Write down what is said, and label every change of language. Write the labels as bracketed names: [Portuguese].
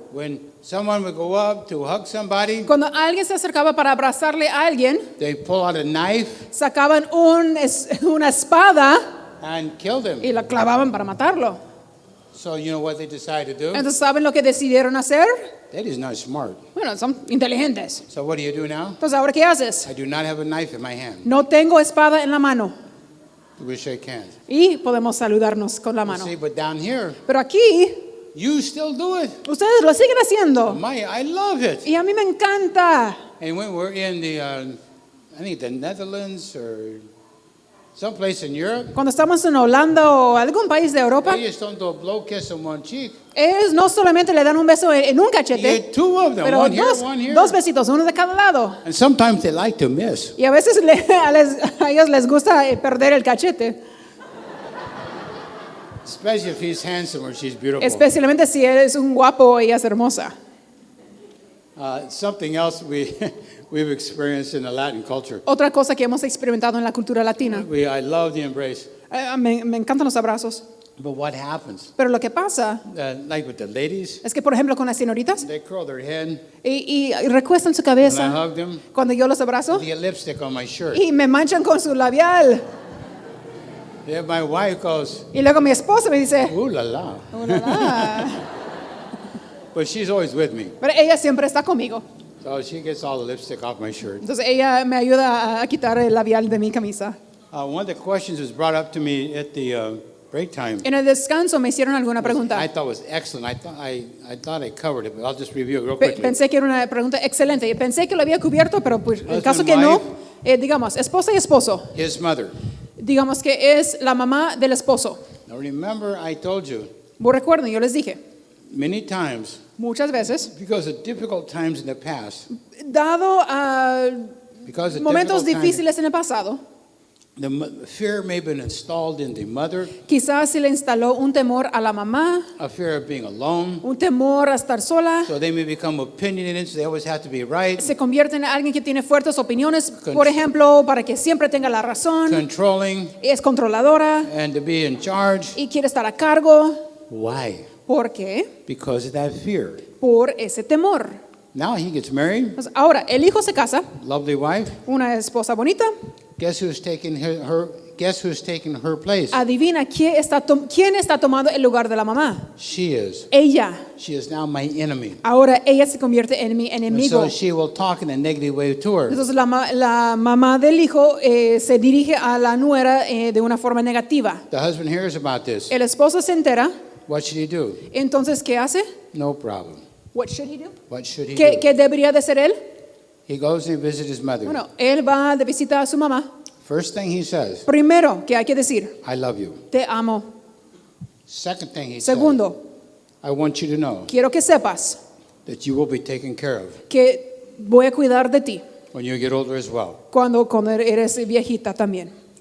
[English] When someone would go up to hug somebody, [Spanish] cuando alguien se acercaba para abrazarle a alguien, [English] they pull out a knife [Spanish] sacaban una espada [English] and kill them. [Spanish] y la clavaban para matarlo. [English] So you know what they decided to do? [Spanish] Entonces, ¿saben lo que decidieron hacer? [English] That is not smart. [Spanish] Bueno, son inteligentes. [English] So what do you do now? [Spanish] Entonces, ¿ahora qué haces? [English] I do not have a knife in my hand. [Spanish] No tengo espada en la mano. [English] We shake hands. [Spanish] Y podemos saludarnos con la mano. [English] See, but down here, [Spanish] Pero aquí, [English] you still do it. [Spanish] ustedes lo siguen haciendo. [English] I love it. [Spanish] Y a mí me encanta. [English] And when we're in the, I think the Netherlands or someplace in Europe, [Spanish] Cuando estamos en Holanda o algún país de Europa, [English] they just don't do a blow kiss on one cheek. [Spanish] ellos no solamente le dan un beso en un [English] You [Spanish] cachete, [English] get two of them, [Spanish] pero [English] one here, one here. [Spanish] dos besitos, uno de cada lado. [English] And sometimes they like to miss. [Spanish] Y a veces a ellos les gusta perder el cachete, [English] Especially if he's handsome or she's beautiful. [Spanish] especialmente si eres un guapo o ella es hermosa. [English] Something else we've experienced in the Latin culture. [Spanish] Otra cosa que hemos experimentado en la cultura latina. [English] I love the embrace. [Spanish] Me encantan los abrazos. [English] But what happens? [Spanish] Pero lo que pasa [English] Like with the ladies, [Spanish] es que, por ejemplo, con las señoritas, [English] they curl their head. [Spanish] y recuestan su [English] When I [Spanish] cabeza [English] hug them, [Spanish] cuando yo los abrazo [English] they get lipstick on my shirt. [Spanish] y me manchan con su labial. [English] Then my wife goes, [Spanish] Y luego mi esposa me dice, [English] ooh la la. [Spanish] "Oh, la, la". [English] But she's always with me. [Spanish] Pero ella siempre está conmigo. [English] So she gets all the lipstick off my shirt. [Spanish] Entonces ella me ayuda a quitar el labial de mi camisa. [English] One of the questions was brought up to me at the break time. [Spanish] En el descanso me hicieron alguna [English] I [Spanish] pregunta. [English] thought was excellent. I thought I covered it, but I'll just review it real quickly. [Spanish] Pensé que era una pregunta excelente. Y pensé que lo había cubierto, pero pues, el [English] Husband, [Spanish] caso que no, [English] wife. [Spanish] digamos, esposa y esposo. [English] His mother. [Spanish] Digamos que es la mamá del esposo. [English] Now remember, I told you [Spanish] Recuerden, yo les dije, [English] many times, [Spanish] muchas veces, [English] because of difficult times in the past, [Spanish] dado a [English] because of [Spanish] momentos [English] difficult times, [Spanish] difíciles en el pasado, [English] fear may have been installed in the mother, [Spanish] quizás se le instaló un temor a la mamá, [English] a fear of being alone. [Spanish] un temor a estar sola. [English] So they may become opinionated, so they always have to be right, [Spanish] Se convierte en alguien que tiene fuertes opiniones, por ejemplo, para que siempre tenga la razón. [English] controlling, [Spanish] Es controladora [English] and to be in charge. [Spanish] y quiere estar a cargo. [English] Why? [Spanish] ¿Por qué? [English] Because of that fear. [Spanish] Por ese temor. [English] Now he gets married, [Spanish] Entonces, ahora, el hijo se casa, [English] lovely wife. [Spanish] una esposa bonita. [English] Guess who's taking Guess who's taking her place? [Spanish] Adivina quién está tomando el lugar de la mamá. [English] She is. [Spanish] Ella. [English] She is now my enemy. [Spanish] Ahora ella se convierte en mi [English] And [Spanish] enemigo. [English] so she will talk in a negative way to her. [Spanish] Entonces la mamá del hijo se dirige a la nuera de una forma negativa. [English] The husband hears about this. [Spanish] El esposo se entera. [English] What should he do? [Spanish] Entonces, ¿qué hace? [English] No problem. What should he do? What should he [Spanish] ¿Qué [English] do? [Spanish] debería de ser él? [English] He goes and visits his mother. [Spanish] Bueno, él va de visita a su mamá. [English] First thing he says, [Spanish] Primero, ¿qué hay que decir? [English] I love you. [Spanish] Te amo. [English] Second thing he says, [Spanish] Segundo, [English] I want you to know [Spanish] quiero que sepas [English] that you will be taken care of [Spanish] que voy a cuidar de ti [English] when you get older as well. [Spanish] cuando eres viejita también.